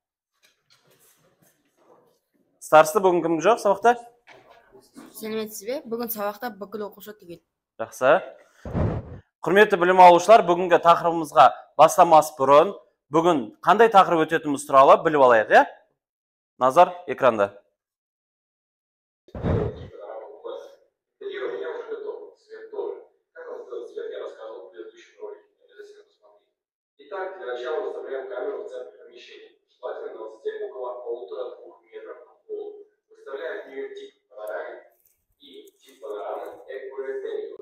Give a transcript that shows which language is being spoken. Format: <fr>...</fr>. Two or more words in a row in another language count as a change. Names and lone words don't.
<kk>Старысты бүгін кім жоқ сабақта? Сәлеметсіз бе? Бүгін сабақта бүкіл оқушы түгел. Жақсы. Құрметті білім алушылар, бүгінгі тақырыбымызға бастамас бұрын, бүгін қандай тақырып өтетініміз туралы біліп алайық, иә? Назар экранда.</kk> <ru>Итак, для начала выставляем камеру в центре помещения, желательно на высоте около 1,5–2 метров от пола. Выставляем в нее тип панорамы и тип панорамы эквуэстению.</ru>